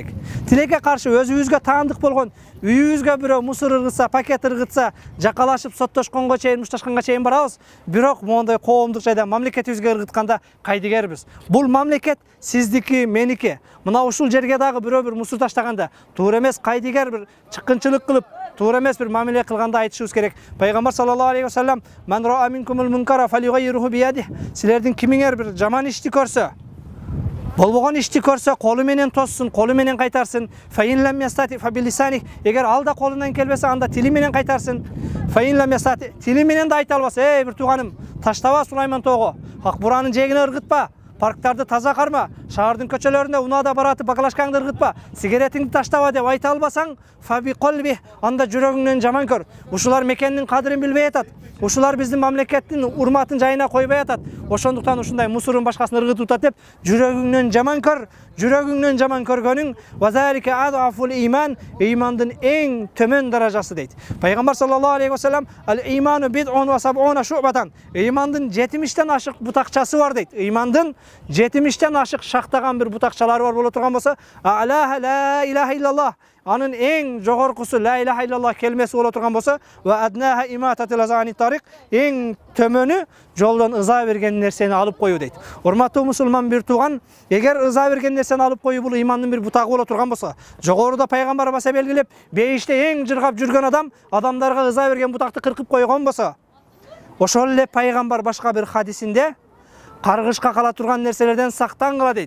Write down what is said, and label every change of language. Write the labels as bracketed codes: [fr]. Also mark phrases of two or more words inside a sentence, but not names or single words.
[ky] Тилекке каршы өзүбүзгө таандык болгон, үйүбүзгө бирөө мусор ыргытса, пакет ыргытса, жакалашып соттошконго чейин, мушташканга чейин барабыз. Бирок моундай коомдук жайда мамлекетибизге ыргытканда кайдыгербиз. Бул мамлекет сиздики, меники. Мына ушул жерге дагы бирөө бир мусор таштаганда туура эмес, кайдыгер бир чыккынчылык кылып, туура эмес бир мамиле кылганда айтышыбыз керек. [ar] Пайгамбар صلى الله عليه وسلم من رأى منكم منكرا فليغيره بيده." [ky] Силердин кимиңер бир жаман ишти көрсө, болбогон ишти көрсө, колу менен тоссун, колу менен кайтарсын. [ar] فإن لم يستطع فبلسانه. [ky] Эгер алда колунан келбесе, анда тили менен кайтарсын. [ar] فإن لم يستطع, [ky] тили менен да айта албаса, бир тууганым, таштаба Сулайман тоого. Ак буранын жегине ыргытпа. парктарды таза карма, шаардын көчөлөрүндө унаада баратып баклажкаңды ыргытпа, сигаретиңди таштаба деп айта албасаң, [ar] فبقلبه, [ky] анда жүрөгүңнөн жаман көр. Ушулар мекендин кадырын билбей атат. Ушулар биздин мамлекеттин урматын жайына койбой атат. Ошондуктан ушундай мусурун башкасын ыргытып атат деп жүрөгүңнөн жаман көр. Жүрөгүңнөн жаман көргөнүң [ar] وذلك أضعف الإيمان, [ky] имандын эң төмөн даражасы дейт. [ar] Пайгамбар صلى الله عليه وسلم الإيمان بضع وسبعون شعبة. [ky] Имандын 70тен ашык бутакчасы бар дейт. Имандын 70тен ашык шактаган бир бутакчалары бар боло турган болсо, [ar] أعلاها لا إله إلا الله. [ky] Анын эң жогоркусу [ar] لا إله إلا الله [ky] келмеси боло турган болсо, [ar] وأدناها إماطة الأذى عن الطريق, [ky] эң төмөнү жолдон ыза берген нерсени алып коюу дейт. Урматтуу мусулман бир тууган, эгер ыза берген нерсени алып коюу бул имандын бир бутагы боло турган болсо, жогоруда пайгамбар баса белгилеп, бейиште эң жыргап жүргөн адам адамдарга ыза берген бутакты кыркып койгон болсо, ошол эле пайгамбар башка бир хадисинде каргышка кала турган нерселерден сактангыла дейт.